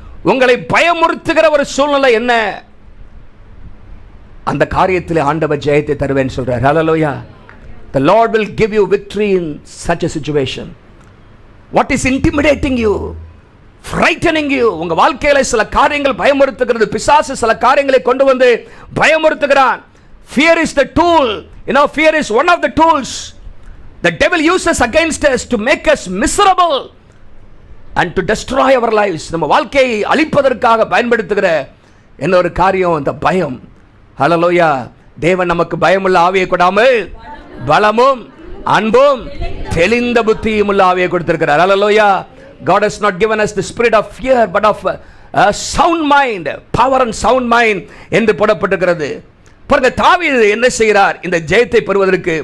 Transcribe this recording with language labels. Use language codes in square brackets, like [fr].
[ta] உங்களை பயமுறுத்துகிற ஒரு சூழ்நிலை என்ன? அந்த காரியத்தில் ஆண்டவர் ஜெயத்தை தருவேன்னு சொல்றார். ஹல்லேலூயா. [en] The Lord will give you victory in such a situation. What is intimidating you? Frightening you? [ta] உங்க வாழ்க்கையில சில காரியங்கள் பயமுறுத்துகிறது. பிசாசு சில காரியங்களை கொண்டு வந்து பயமுறுத்துகிறான். [en] Fear is the tool. Fear is one of the tools the devil uses against us to make us miserable and to destroy our lives. [ta] நம்ம வாழ்க்கையை அழிப்பதற்காக பயன்படுத்துகிற என்ன ஒரு காரியம் இந்த பயம். ஹல்லேலூயா. தேவன் நமக்கு பயமுள்ள ஆவியை கொடாமல் பலமும் அன்பும் தெளிந்த புத்தியும் உள்ள ஆவியை கொடுத்திருக்கிறார். ஹல்லேலூயா. [en] God has not given us the spirit of fear but of a sound mind, power and sound mind [ta] என்று போடப்பட்டிருக்கிறது. பாருங்க, தாவீது என்ன செய்கிறார் இந்த ஜெயத்தை பெறுவதற்கு?